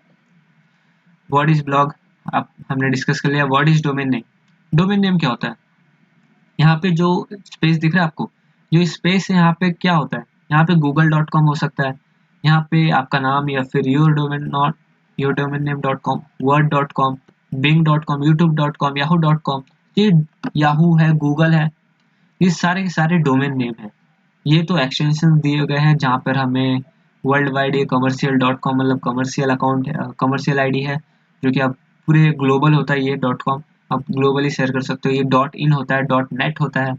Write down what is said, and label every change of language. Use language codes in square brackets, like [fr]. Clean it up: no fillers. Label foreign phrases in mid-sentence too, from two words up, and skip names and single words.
[en] what is blog [hi] आप हमने डिस्कस कर लिया। [en] what is domain name, domain name [hi] क्या होता है। यहाँ पे जो स्पेस दिख रहा है आपको, जो स्पेस है यहाँ पे क्या होता है, यहाँ पे google.com हो सकता है, यहाँ पे आपका नाम, या फिर [en] your domain name [hi] .com, word.com, bing.com, youtube.com, yahoo.com। ये याहू है, गूगल है, ये सारे के सारे [en] domain name [hi] है। ये तो एक्सटेंशन दिए गए हैं जहाँ पर हमें [en] world wide [hi] ये commercial.com मतलब [en] commercial account [hi] है, [en] commercial ID [hi] है, जो कि अब पूरे ग्लोबल होता है। ये .com आप [en] globally share [hi] कर सकते हो। ये .in होता है, .net होता है।